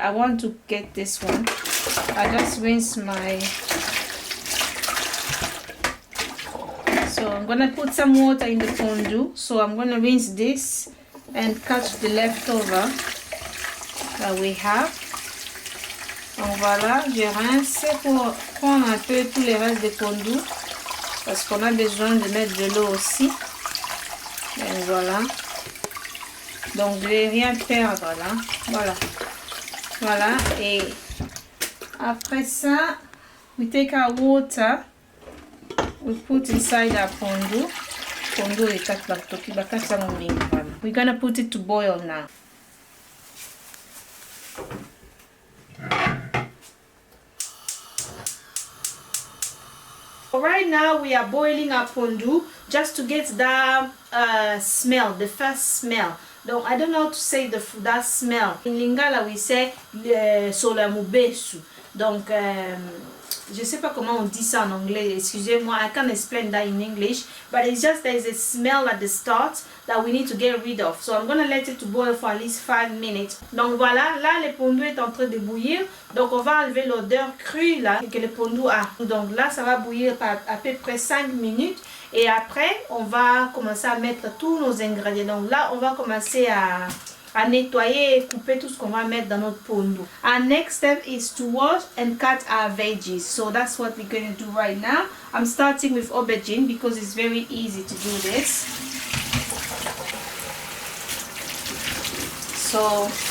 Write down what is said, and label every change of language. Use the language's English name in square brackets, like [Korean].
[English] I want to get this one. I just rinse my. So I'm gonna put some water in the pondu. So I'm gonna rinse this and cut the leftover that we have. [French] Donc voilà, je rince pour prendre un peu tous les restes de pondu parce qu'on a besoin de mettre de l'eau aussi. Et voilà. Donc je vais rien perdre là. Voilà. Voilà. Et après ça, [English] we take our water. We put inside our pondu. Pondu est cut back to we're gonna put it to boil now. Right now we are boiling our pondu just to get the smell, the first smell. Donc I don't know how to say that smell. In Lingala we say solamubesu. [French] Donc je sais pas comment on dit ça en anglais, excusez-moi, [English] I can't explain that in English, but it's just there's a smell at the start that we need to get rid of. So I'm gonna let it to boil for at least 5 minutes. [French] Donc voilà, là le pondu est en train de bouillir, donc on va enlever l'odeur crue là que le pondu a. Donc là ça va bouillir à peu près 5 minutes et après on va commencer à mettre tous nos ingrédients. Donc là on va commencer à nettoyer et couper tout ce qu'on va mettre dans notre pondu. [English] Our next step is to wash and cut our veggies. So that's what we're going to do right now. I'm starting with aubergine because it's very easy to do this. So